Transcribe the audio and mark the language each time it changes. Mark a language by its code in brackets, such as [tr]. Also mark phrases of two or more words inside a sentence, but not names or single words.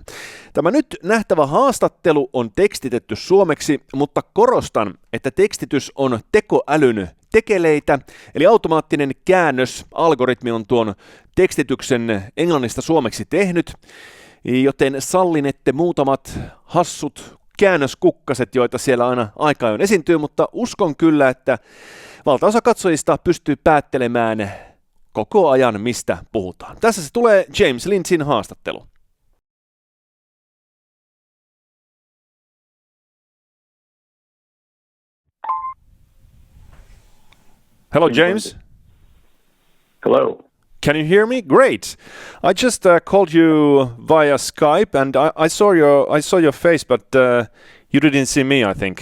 [fi] Tämä nyt nähtävä haastattelu on tekstitetty suomeksi, mutta korostan, että tekstitys on tekoälyn tekeleitä, eli automaattinen käännös, algoritmi on tuon tekstityksen englannista suomeksi tehnyt, joten sallinette muutamat hassut käännöskukkaset, joita siellä aina aika ajoin esiintyy, mutta uskon kyllä, että valtaosa katsojista pystyy päättelemään koko ajan, mistä puhutaan. Tässä se tulee James Lindsayn haastattelu. [en] Hello, James. Hello. Can you hear me? Great. I just called you via Skype, and I saw your face, but you didn't see me, I think.